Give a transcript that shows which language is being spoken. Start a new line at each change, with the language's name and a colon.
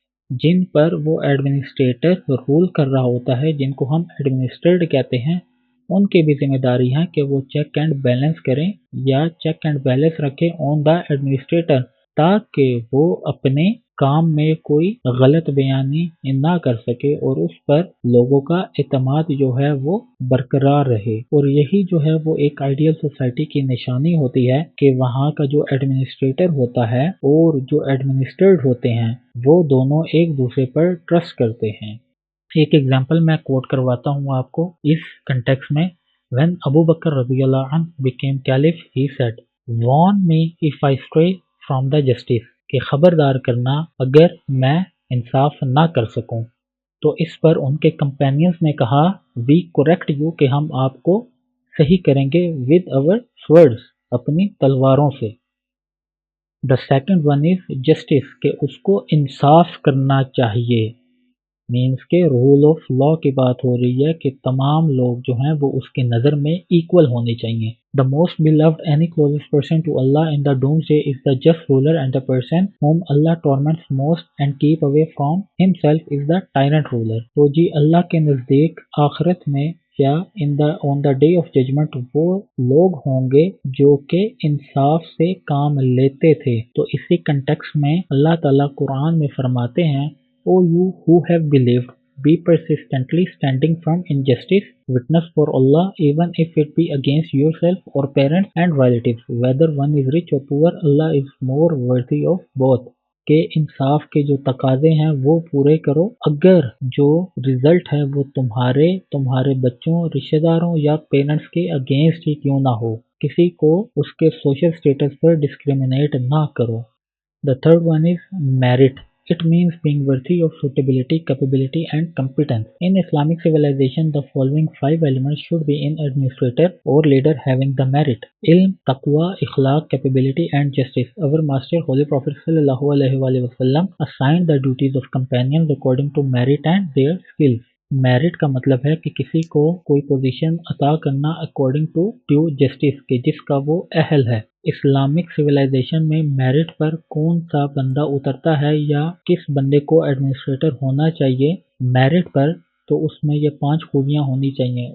Urdu: جن پر وہ administrator role کر رہا ہوتا ہے، جن کو ہم ایڈمنسٹرڈ کہتے ہیں، ان کی بھی ذمہ داری ہے کہ وہ چیک اینڈ بیلنس کریں یا چیک اینڈ بیلنس رکھیں
English: on the administrator,
Urdu: تاکہ وہ اپنے کام میں کوئی غلط بیانی نہ کر سکے اور اس پر لوگوں کا اعتماد جو ہے وہ برقرار رہے. اور یہی جو ہے وہ ایک آئیڈیل سوسائٹی کی نشانی ہوتی ہے کہ وہاں کا جو ایڈمنسٹریٹر ہوتا ہے اور جو ایڈمنسٹرڈ ہوتے ہیں وہ دونوں ایک دوسرے پر ٹرسٹ کرتے ہیں. ایک ایگزامپل میں کوٹ کرواتا ہوں آپ کو اس کنٹیکس میں.
English: When Abu Bakr رضی اللہ عنہ became caliph, he said, warn me if I stray from the justice.
Urdu: کہ خبردار کرنا اگر میں انصاف نہ کر سکوں. تو اس پر ان کے کمپینینز نے کہا
English: we correct you
Urdu: کہ ہم آپ کو صحیح کریں گے
English: with our swords
Urdu: اپنی تلواروں سے.
English: The second one is justice
Urdu: کہ اس کو انصاف کرنا چاہیے. مینس کے رول آف لا کی بات ہو رہی ہے کہ تمام لوگ جو ہیں وہ اس کے نظر میں ایکول ہونے چاہیے.
English: The most beloved any closest person to Allah in the doomsday is the just ruler, and the person whom Allah torments most and keep away from himself is the tyrant ruler.
Urdu: تو جی اللہ کے نزدیک آخرت میں یا
English: on the day of judgment
Urdu: وہ لوگ ہوں گے جو کہ انصاف سے کام لیتے تھے. تو اسی کنٹیکس میں اللہ تعالیٰ قرآن میں فرماتے ہیں
English: O you who have believed, be persistently standing from injustice, witness for Allah, even if it be against yourself or parents and relatives, whether one is rich or poor, Allah is more worthy of both.
Urdu: کہ انصاف کے جو تقاضے ہیں وہ پورے کرو، اگر جو رزلٹ ہے وہ تمہارے بچوں، رشتہ داروں یا پیرنٹس کے اگینسٹ ہی کیوں نہ ہو. کسی کو اس کے سوشل سٹیٹس پر ڈسکریمنیٹ نہ کرو.
English: The third one is merit. It means being worthy of suitability, capability, and competence. In Islamic civilization, the following 5 elements should be in administrator or leader having the merit: ilm, taqwa, ikhlaq, capability, and justice. Our master, Holy Prophet sallallahu alaihi wasallam, assigned the duties of companions according to merit and their skills.
Urdu: Merit کا مطلب ہے کہ کسی کو کوئی position عطا کرنا
English: according to due justice
Urdu: کے جس کا وہ اہل ہے. اسلامک سویلائزیشن میں میرٹ پر کون سا بندہ اترتا ہے یا کس بندے کو ایڈمنسٹریٹر ہونا چاہیے میرٹ پر، تو اس میں یہ 5 خوبیاں ہونی چاہیے.